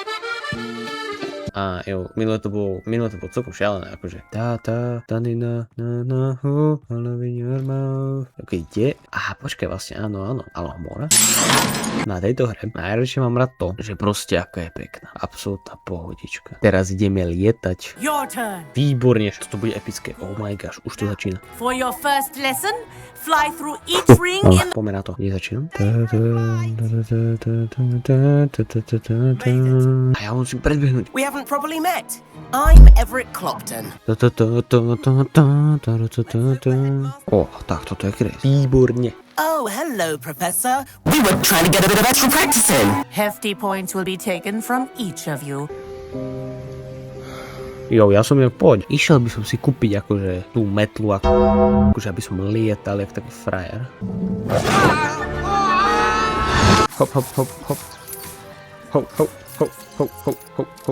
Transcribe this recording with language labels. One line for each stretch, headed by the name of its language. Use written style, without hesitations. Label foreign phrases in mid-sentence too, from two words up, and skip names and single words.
Slovak: A jo, minulé to bolo celkom šialené, akože. Tanina, na, ho, halavín, armál. Ok, kde? Aha, počkaj, vlastne, áno, Alohomora. Na tejto hre najradšej mám rád to, že proste ako je pekná. Absolútna pohodička. Teraz ideme lietať.
English: Your turn.
Slovak: Výborne, toto bude epické.
English: Oh my gosh,
Slovak: už to začína.
English: For your first lesson, fly through each ring in...
Slovak: Poďme na to. Kde začínam? A ja musím predbehnúť.
English: We haven't properly met. I'm Everett Clopton.
Slovak: Tak, toto je kres. Výborne.
English: Oh, hello, Professor. We were trying to get a bit of extra practice in. Hefty points will be taken from each of you.
Slovak: Jo, ja som poď. Išiel by som si kúpiť akože tú metlu, akože aby som lietal jak taký frajer. Hop. Hop.